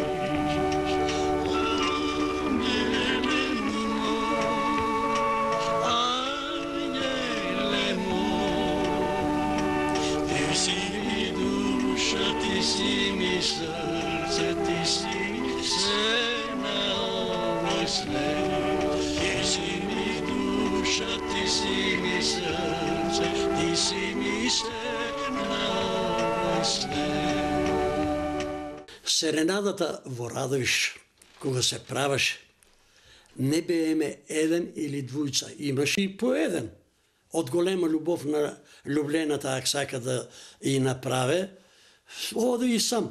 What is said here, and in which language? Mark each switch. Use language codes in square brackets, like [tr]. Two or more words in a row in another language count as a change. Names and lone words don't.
[sr] Ti si mi srce, ti si sve na ovoj svetu. Ti si mi duša, ti si mi srce, ti si mi sve na ovoj svetu. [mk] Серенадата во Радовиш, кога се правеше, не бееме еден или двујца, имаше и по еден. Од голема љубов на љублената, ако сака да и направе, оде и сам.